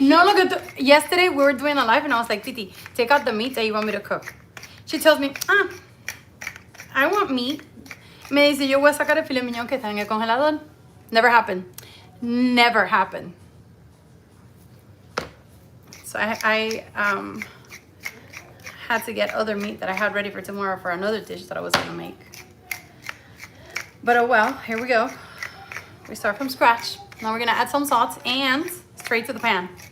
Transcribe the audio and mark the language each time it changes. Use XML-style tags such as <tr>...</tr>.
<en>No, look at yesterday we were doing a live and I was like, Titi, take out the meat that you want me to cook. She tells me, I want meat.</en> <es>Me dice, yo voy a sacar el filet mignon que está en el congelador.</es> <en>Never happened. Never happened. So I had to get other meat that I had ready for tomorrow for another dish that I was gonna make. But oh well, here we go. We start from scratch. Now we're gonna add some salt and straight to the pan.</en>